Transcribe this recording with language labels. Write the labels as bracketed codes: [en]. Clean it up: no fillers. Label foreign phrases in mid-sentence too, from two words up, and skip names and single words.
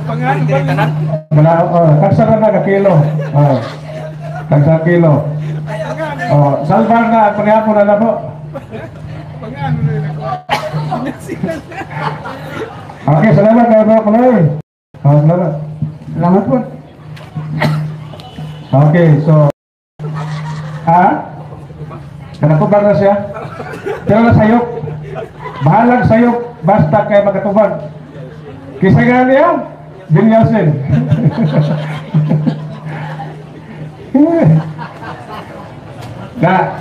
[ceb] Tagsara na ka kilo. Tagsara kilo. Oh, salbar na, paghapon na po. Okay, salamat mga panoy. Oh, salamat. Salamat po. Okay, so nakatubag na siya. Pero na sayok. Bahalag sayok basta kay magkatubag. Kisa nga niya, binyasin. Na.